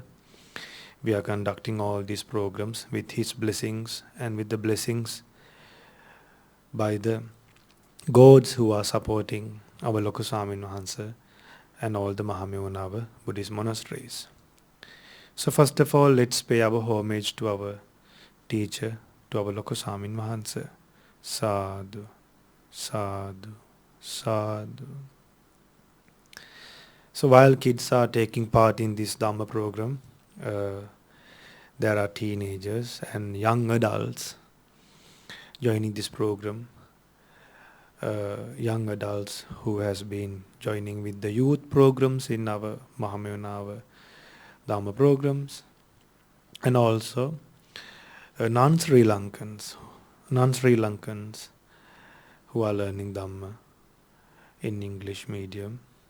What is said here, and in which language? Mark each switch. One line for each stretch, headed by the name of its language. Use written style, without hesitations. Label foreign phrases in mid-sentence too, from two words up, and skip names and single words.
English: We are conducting all these programs with his blessings and with the blessings by the gods who are supporting our Loku Swamin Wahansa and all the Mahamevunava Buddhist monasteries. So first of all, let's pay our homage to our teacher, to our Loku Swamin Wahansa.
Pali: Sadhu, sadhu, sadhu.
English: So while kids are taking part in this Dhamma program, there are teenagers and young adults joining this program. Young adults who has been joining with the youth programs in our Mahamevunava Dhamma programs, and also non-Sri Lankans who are learning Dhamma in English medium.